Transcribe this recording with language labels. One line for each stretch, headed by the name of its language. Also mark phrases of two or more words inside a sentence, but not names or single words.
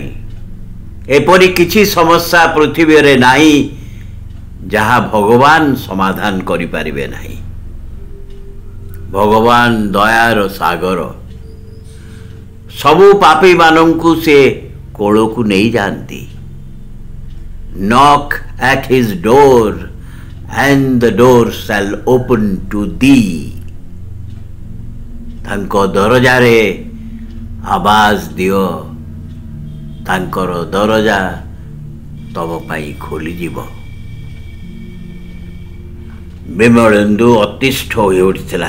Odia: ଏପରି କିଛି ସମସ୍ୟା ପୃଥିବୀରେ ନାହିଁ ଯାହା ଭଗବାନ ସମାଧାନ କରିପାରିବେ ନାହିଁ। ଭଗବାନ ଦୟାର ସାଗର। ସବୁ ପାପୀମାନଙ୍କୁ ସେ କୋଳକୁ ନେଇଯାଆନ୍ତି।
English: ନକ୍ at his door and the door shall open to thee।
Odia: ତାଙ୍କ ଦରଜାରେ ଆବାଜ ଦିଅ, ତାଙ୍କର ଦରଜା ତମ ପାଇଁ ଖୋଲିଯିବ। ବିମଳେନ୍ଦୁ ଅତିଷ୍ଠ ହୋଇ ଉଠିଥିଲା।